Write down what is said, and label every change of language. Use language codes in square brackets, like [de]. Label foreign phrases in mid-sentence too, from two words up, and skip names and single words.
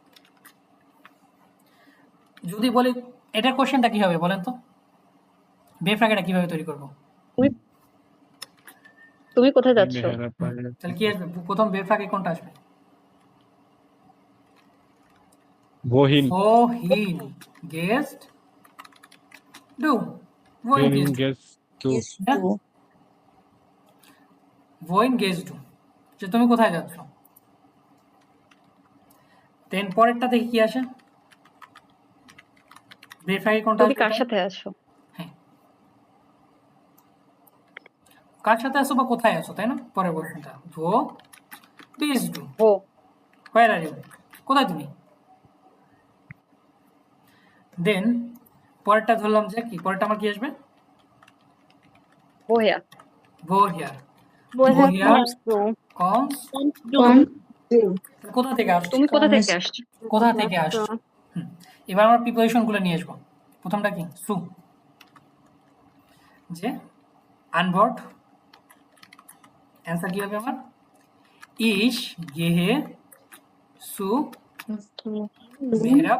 [bn] যদি বলি এটার কোশ্চেনটা কি হবে বলেন তো, বেফ্রাগেটা কিভাবে তৈরি করবো? তুমি কোথায় যাচ্ছ? মেহেরাব ভাই, তাহলে কি আসবে? প্রথম বেফ্রাগে কোনটা আসবে? বহিন [de] wohin gehst du? wohin [bn] ট্রেনিং [de] gehst du? gehst du [bn] হ্যাঁ, [de] wohin gehst du, [bn] যে তুমি কোথায় যাচ্ছ। দেন পরেরটা দেখি কি আসে, বেফ্রাগে কোনটা তুমি আসবে? কার সাথে আছো? হ্যাঁ, কার সাথে আছো বা কোথায় আছো, তাই না? পরের কোশ্চেনটা [de] wo bist du, [bn] ও [en] where are you, [bn] কোথায় তুমি। দেন পরেরটা ধরলাম যে কি, পরেরটা আমার কি আসবে? ওয়া [de] woher, Woher woher kommst du? [bn] comes, কোথা থেকে আসছো, তুমি কোথা থেকে আসছো? কোথা থেকে আসছো। এবার আমরা প্রিপারেশন গুলো নিয়ে আসবো। প্রথমটা কি সু, যে আনভার্ট, অ্যান্সার কি হবে আমার? [de] ich gehe zu মেহরাব